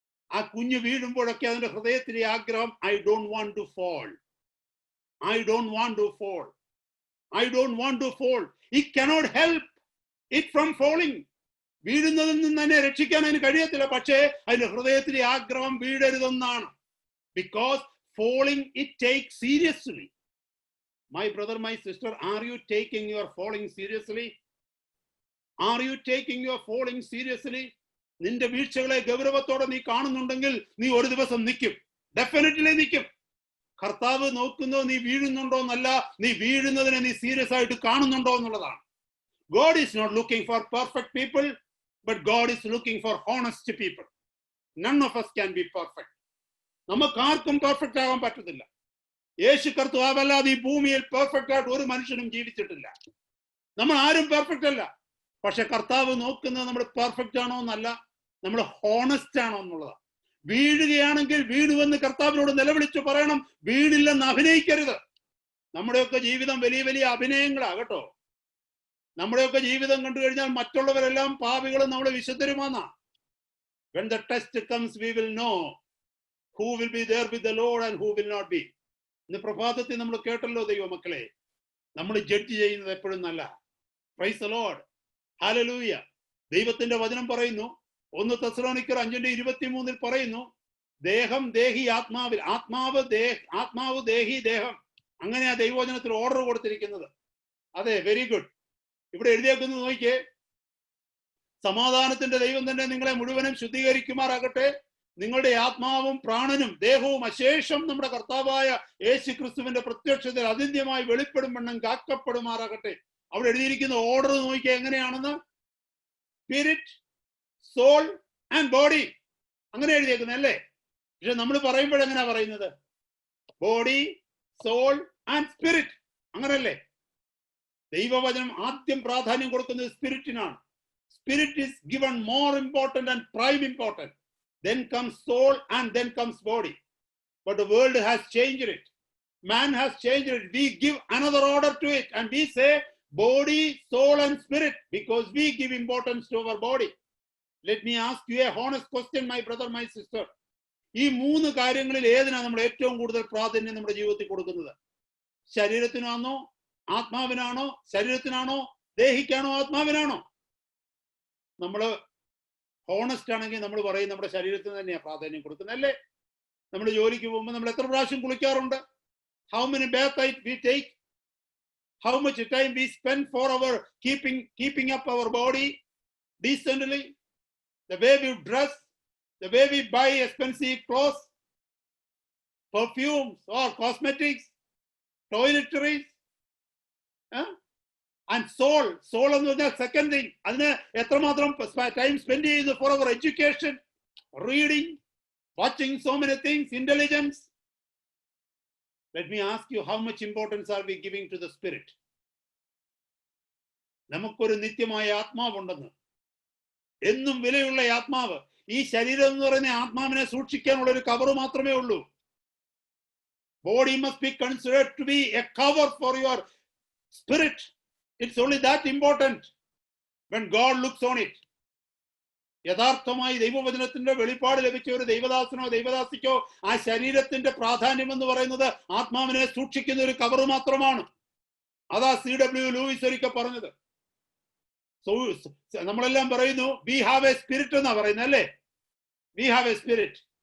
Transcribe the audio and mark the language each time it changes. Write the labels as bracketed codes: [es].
[ml] ആ കുഞ്ഞ് വീഴുമ്പോഴൊക്കെ അതിന്റെ ഹൃദയത്തിലെ ആഗ്രഹം, [en] I don't want to fall, I don't want to fall, I don't want to fall. It cannot help it from falling. [ml] വീഴുന്നതിൽ നിന്ന് തന്നെ രക്ഷിക്കാൻ അതിന് കഴിയത്തില്ല, പക്ഷേ അതിന്റെ ഹൃദയത്തിലെ ആഗ്രഹം വീഴരുതെന്നാണ്. [en] Because falling it take seriously. My brother, my sister, are you taking your falling seriously? Are you taking your falling seriously? [ml] നിന്റെ വീഴ്ചകളെ ഗൗരവത്തോടെ നീ കാണുന്നുണ്ടെങ്കിൽ നീ ഒരു ദിവസം നിൽക്കും, ഡെഫിനറ്റ്ലി നിൽക്കും. കർത്താവ് നോക്കുന്നത് നീ വീഴുന്നുണ്ടോ എന്നല്ല, നീ വീഴുന്നതിനെ നീ സീരിയസ് ആയിട്ട് കാണുന്നുണ്ടോ എന്നുള്ളതാണ്. [en] God is not looking for perfect people, but God is looking for honest people. None of us can be perfect. [ml] നമുക്ക് ആർക്കും പെർഫെക്റ്റ് ആകാൻ പറ്റത്തില്ല. യേശു കർത്താവല്ലാതെ ഈ ഭൂമിയിൽ പെർഫെക്റ്റ് ആയിട്ട് ഒരു മനുഷ്യനും ജീവിച്ചിട്ടില്ല. നമ്മൾ ആരും പെർഫെക്റ്റ് അല്ല. പക്ഷെ കർത്താവ് നോക്കുന്നത് നമ്മൾ പെർഫെക്റ്റ് ആണോ എന്നല്ല, നമ്മൾ ഹോണസ്റ്റ് ആണോ എന്നുള്ളതാണ്. വീഴുകയാണെങ്കിൽ വീഴുവെന്ന് കർത്താവിനോട് നിലവിളിച്ചു പറയണം, വീണില്ലെന്ന് അഭിനയിക്കരുത്. നമ്മുടെയൊക്കെ ജീവിതം വലിയ വലിയ അഭിനയങ്ങളാകട്ടോ. നമ്മുടെയൊക്കെ ജീവിതം കണ്ടു കഴിഞ്ഞാൽ മറ്റുള്ളവരെല്ലാം പാപികളും നമ്മളെ വിശുദ്ധരുമാന്നാ. [en] When the test comes, we will know who will be there with the Lord and who will not be. [ml] ഇന്ന് പ്രഭാതത്തിൽ നമ്മൾ കേട്ടല്ലോ ദൈവമക്കളെ, നമ്മൾ ജഡ്ജ് ചെയ്യുന്നത് എപ്പോഴും നല്ല. [en] praise the Lord, [ml] hallelujah. ദൈവത്തിന്റെ വചനം പറയുന്നു, 1 തെസ്സലോനിക്കർ 5:23 പറയുന്നു, ദേഹം ദേഹി ആത്മാവിൽ, ആത്മാവ് ദേഹി ദേഹം. അങ്ങനെയാ ദൈവവചനത്തിൽ ഓർഡർ കൊടുത്തിരിക്കുന്നത്. അതെ, [en] Very good. [ml] ഇവിടെ എഴുതിയേക്കുന്നത് നോക്കിയേ, സമാധാനത്തിന്റെ ദൈവം തന്നെ നിങ്ങളെ മുഴുവനും ശുദ്ധീകരിക്കുമാറാകട്ടെ. നിങ്ങളുടെ ആത്മാവും പ്രാണനും ദേഹവും അശേഷം നമ്മുടെ കർത്താവായ യേശു ക്രിസ്തുവിന്റെ പ്രത്യക്ഷത്തിൽ അതിന്യമായി വെളിപ്പെടും വണ്ണം കാക്കപ്പെടുമാറാകട്ടെ. അവിടെ എഴുതിയിരിക്കുന്ന ഓർഡർ നോക്കിയാൽ എങ്ങനെയാണെന്ന്, [en] spirit, soul and body, [ml] അങ്ങനെ എഴുതിയേക്കുന്നത് അല്ലേ? പക്ഷെ നമ്മൾ പറയുമ്പോഴെങ്ങനെയാ പറയുന്നത്? [en] body, soul and spirit, [ml] അങ്ങനല്ലേ? ദൈവവചനം ആദ്യം പ്രാധാന്യം കൊടുക്കുന്നത് സ്പിരിറ്റിനാണ്. [en] Spirit is given more important and prime important. Then comes soul and then comes body. But the world has changed it. Man has changed it. We give another order to it and we say body, soul and spirit because we give importance to our body. Let me ask you a honest question, my brother, my sister. [ml] ഈ 3 കാര്യങ്ങളിൽ ഏതിനാണ് നമ്മൾ ഏറ്റവും കൂടുതൽ പ്രാധാന്യം നമ്മുടെ ജീവിതത്തിൽ കൊടുക്കുന്നത്? ശരീരത്തിനാണോ, ആത്മാവിനാണോ? ശരീരത്തിനാണോ, ദേഹിക്കാണോ, ആത്മാവിനാണോ? നമ്മള് ഹോണസ്റ്റ് ആണെങ്കിൽ നമ്മൾ പറയും നമ്മുടെ ശരീരത്തിന് തന്നെയാണ് പ്രാധാന്യം കൊടുക്കുന്നത്, അല്ലേ? നമ്മൾ ജോലിക്ക് പോകുമ്പോൾ നമ്മൾ എത്ര പ്രാവശ്യം കുളിക്കാറുണ്ട്? [en] How many baths we take? How much time we spend for our keeping up our body decently? The way we dress, the way we buy expensive clothes, perfumes or cosmetics, toiletries, and soul [ml] എന്ന് പറഞ്ഞാൽ [en] Second thing. [ml] അതിന് എത്രമാത്രം time spend ചെയ്യുന്നു [en] For our education, reading, watching so many things, intelligence. Let me ask you, how much importance are we giving to the spirit? [ml] നമുക്കൊരു നിത്യമായ ആത്മാവുണ്ടെന്ന്, എന്നും വിലയുള്ള ആത്മാവ്. ഈ ശരീരം എന്ന് പറയുന്ന ആത്മാവിനെ സൂക്ഷിക്കാനുള്ള ഒരു കവർ മാത്രമേ ഉള്ളൂ. [en] Body must be considered to be a cover for your spirit. It's only that important when God looks on it. [ml] യഥാർത്ഥമായി ദൈവവചനത്തിന്റെ വെളിപ്പാട് ലഭിച്ച ഒരു ദൈവദാസനോ ദൈവദാസിക്കോ ആ ശരീരത്തിന്റെ പ്രാധാന്യം എന്ന് പറയുന്നത് ആത്മാവിനെ സൂക്ഷിക്കുന്ന ഒരു കവർ മാത്രമാണ്. അതാ C.W. ലൂയിസ് ഒരിക്കൽ പറഞ്ഞത്. നമ്മളെല്ലാം പറയുന്നു [en] we have a spirit [ml] എന്നാ പറയുന്നത് അല്ലേ, [en] We have a spirit.